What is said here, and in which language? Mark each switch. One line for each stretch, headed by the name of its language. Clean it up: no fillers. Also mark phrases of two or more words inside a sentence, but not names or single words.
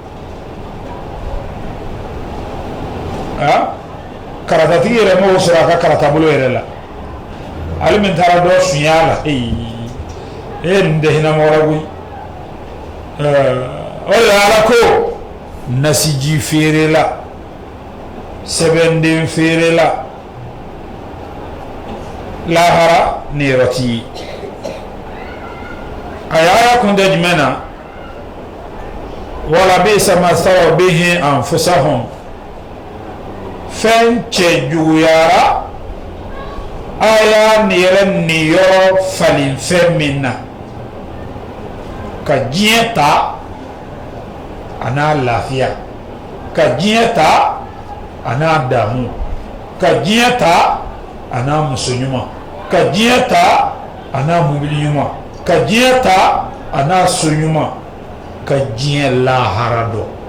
Bambara: karatatigi yɛrɛ m'o sɔrɔ a ka karata bolo yɛrɛ la ale min taara dɔ sunya la nin tɛ hinɛmɔgɔ la koyi o de la Ala ko nasiji feere la sɛbɛnden feere la lahara ni yɔrɔ ti ye a ye aya kunta jumɛn na
Arabic: وَلَبِئْسَ مَا شَرَوْا بِهِ أَنْفُسَهُمْ
Bambara: fɛn cɛ juguyara a y'a yɛrɛ nin yɔrɔ falen fɛn min na ka diɲɛ ta a n'a lafiya ka diɲɛ ta a n'a damu ka diɲɛ ta a n'a muso ɲuman ka diɲɛ ta a n'a mobili ɲuman ka diɲɛ ta a n'a so ɲuman ka diɲɛ lahara dɔn